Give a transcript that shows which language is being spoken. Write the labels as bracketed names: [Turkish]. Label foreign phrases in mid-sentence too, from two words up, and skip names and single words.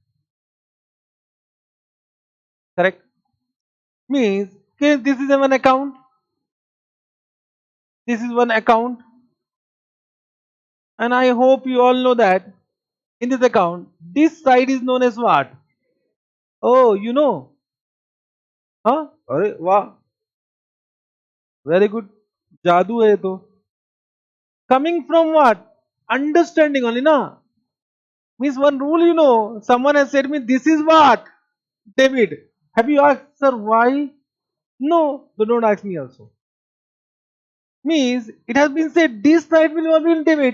[English] Correct? Means, okay, this is one account. This is one account. And I hope you all know that in this account, this side is known as what? Oh, you know. Huh? [Hindi] अरे वाह, [English] very good. [Hindi] जादू है ये तो. [English] Coming from what? Understanding only, na? Means one rule, you know. Someone has said me, this is what? David. Have you asked, sir, why? No. So don't ask me also. Means it has been said this side will not be David.